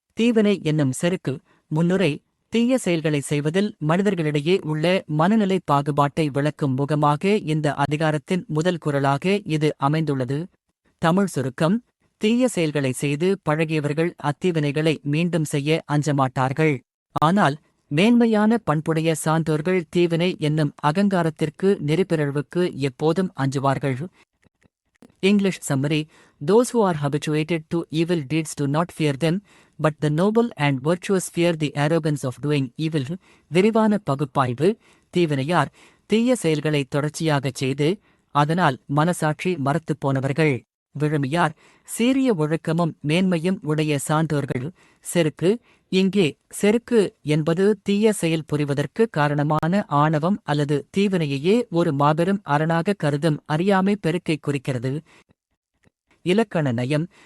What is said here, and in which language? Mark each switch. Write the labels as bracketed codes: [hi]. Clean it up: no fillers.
[ta] தீவினை என்னும் செருக்கு. முன்னுரை. தீய செயல்களை செய்வதில் மனிதர்களிடையே உள்ள மனநிலை பாகுபாட்டை விளக்கும் முகமாக இந்த அதிகாரத்தின் முதல் குறளாக இது அமைந்துள்ளது. தமிழ் சுருக்கம். தீய செயல்களை செய்து பழகியவர்கள் அத்தீவினைகளை மீண்டும் செய்ய அஞ்சமாட்டார்கள். ஆனால் மேன்மையான பண்புடைய சான்றோர்கள் தீவினை என்னும் அகங்காரத்திற்கு நெறிப்பிறழ்வுக்கு எப்போதும் அஞ்சுவார்கள். [en] English summary. Those who are habituated to evil deeds do not fear them, but the noble and virtuous fear the arrogance of doing evil. [ta] விரிவான பகுப்பாய்வு. தீவினையார் தீய செயல்களை தொடர்ச்சியாகச் செய்து அதனால் மனசாட்சி மரத்துப் போனவர்கள். விழுமியார் சீரிய ஒழுக்கமும் மேன்மையும் உடைய சான்றோர்கள். செருக்கு. இங்கே செருக்கு என்பது தீய செயல் புரிவதற்கு காரணமான ஆணவம் அல்லது தீவினையையே ஒரு மாபெரும் அரணாக கருதும் அறியாமை பெருக்கை குறிக்கிறது. இலக்கண நயம்.